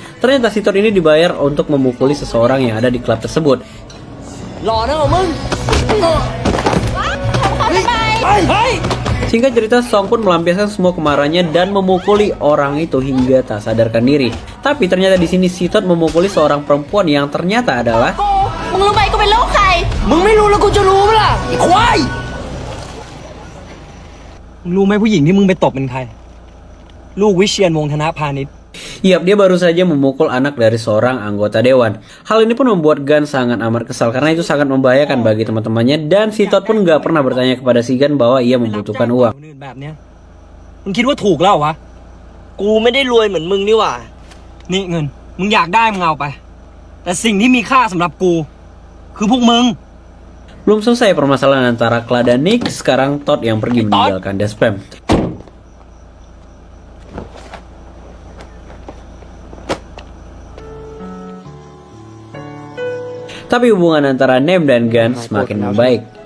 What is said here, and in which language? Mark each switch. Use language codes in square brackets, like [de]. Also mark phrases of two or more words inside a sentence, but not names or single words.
[id] Ternyata si Todd ini dibayar untuk memukuli seseorang yang ada di klub tersebut. Singkat cerita, Song pun melampiaskan semua kemarahannya dan memukuli orang itu hingga tak sadarkan diri. Tapi ternyata di sini si Todd memukuli seorang perempuan yang ternyata adalah [th] มึงรู้ไหมกูเป็นลูกใคร มึงไม่รู้แล้วกูจะรู้ไหมล่ะไอ้ควาย มึงรู้ไหมผู้หญิงที่มึงไปตบเป็นใคร ลูกวิเชียรวงศ์ธนพาณิชย์ [id] Yap, dia baru saja memukul anak dari seorang anggota dewan. Hal ini pun membuat Gun sangat amat kesal karena itu sangat membahayakan bagi teman-temannya, dan si Todd pun gak pernah bertanya kepada si Gun bahwa ia membutuhkan uang. [th] คนอื่นแบบเนี้ยมึงคิดว่าถูกแล้ววะ กูไม่ได้รวยเหมือนมึงนี่หว่า นี่เงิน มึงอยากได้มึงเอาไป แต่สิ่งที่มีค่าสำหรับกู คือพวกมึง [id] Belum selesai permasalahan antara Kla dan Nick, sekarang Todd yang pergi meninggalkan Despem. Tapi hubungan antara Nem dan Gun semakin membaik.